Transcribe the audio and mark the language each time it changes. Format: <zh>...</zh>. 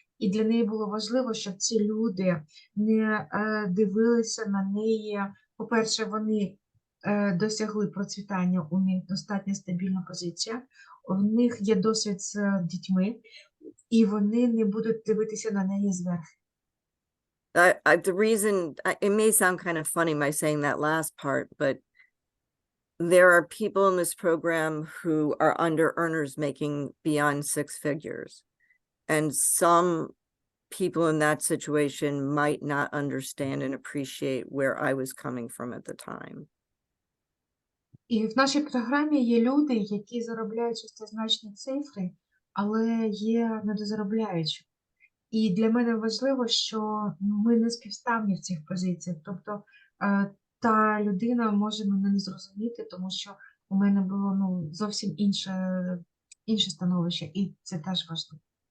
<uk>І для неї було важливо, щоб ці люди не дивилися на неї. По-перше, вони досягли процвітання, у них достатньо стабільна позиція, у них є досвід з дітьми, і вони не будуть дивитися на неї зверху.</uk> <en>The reason, it may sound kind of funny my saying that last part, but there are people in this program who are under earners making beyond 6 figures. And some people in that situation might not understand and appreciate where I was coming from at the time.</en> <uk>І в нашій програмі є люди, які заробляють шестизначні цифри, але є недозаробляючі. І для мене важливо, що ми не співставні в цих позиціях. Тобто та людина може мене не зрозуміти, тому що у мене було зовсім інше становище, і це теж важливо.</uk>